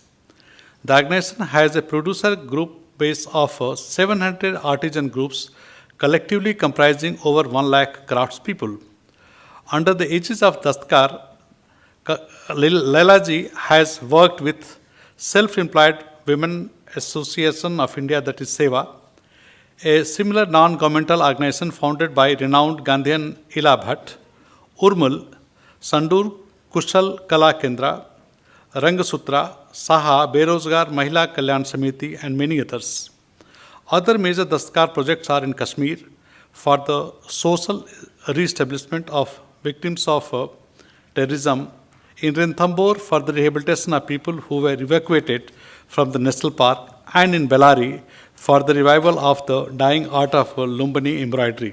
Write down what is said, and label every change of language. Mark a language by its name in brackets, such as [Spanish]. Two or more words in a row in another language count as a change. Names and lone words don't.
[English] The organization has a producer group base of 700 artisan groups, collectively comprising over 1 lakh craftspeople. Under the aegis of DASTKAR, Laila ji has worked with Self-Employed Women Association of India, that is SEVA, a similar non-governmental organization founded by renowned Gandhian Ila Bhatt, Urmul, Sandur Kushal Kala Kendra, Rangasutra, Saha, Berozgar Mahila Kalyan Samiti, and many others. Other major DASTKAR projects are in Kashmir for the social re-establishment of victims of terrorism, in Ranthambore for the rehabilitation of people who were evacuated from the national park, and in Bellary for the revival of the dying art of Lumbini embroidery.